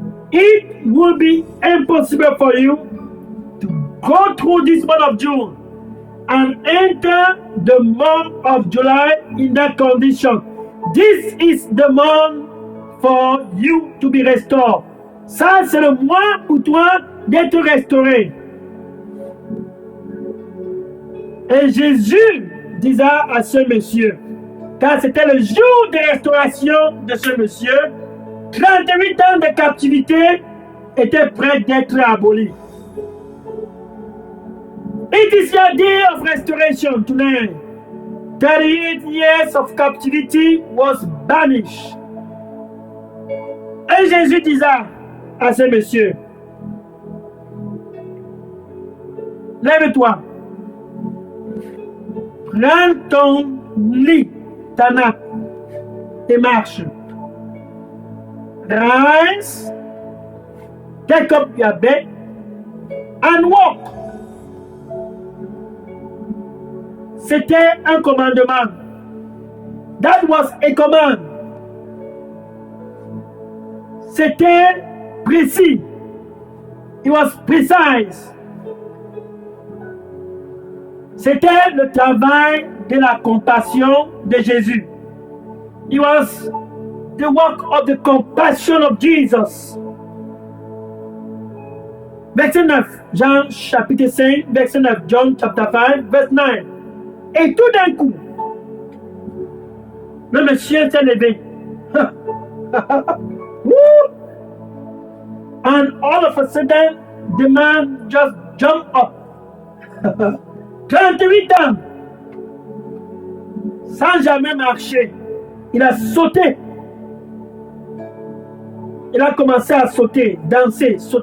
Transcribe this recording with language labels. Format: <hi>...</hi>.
<en>It will be impossible for you to go through this month of June and enter the month of July in that condition. This is the month for you to be restored.</en> <fr>Ça, c'est le mois pour toi d'être restauré. Et Jésus disait à ce monsieur, car c'était le jour de restauration de ce monsieur, 38 ans de captivité étaient prêts d'être abolis.</fr> <en>It is the day of restoration today. 38 years of captivity was banished.</en> <fr>Et Jésus disait à ces messieurs, lève-toi, prends ton lit, ta nappe, et marche.</fr> <en>Rise, take up your bed, and walk.</en> <fr>C'était un commandement.</fr> <en>That was a command.</en> <fr>C'était précis.</fr> <en>It was precise.</en> <fr>C'était le travail de la compassion de Jésus.</fr> <en>It was the work of the compassion of Jesus.</en> <fr>Verset 9, Jean chapitre 5, verset 9,</fr> <en>John chapter 5, verse 9.</en> <fr>Et tout d'un coup, le monsieur s'est levé.</fr> <en>And all of a sudden, the man just jumped up.</en> <fr>38 ans, sans jamais marcher. Il a sauté. Il a commencé à sauter, danser.</fr>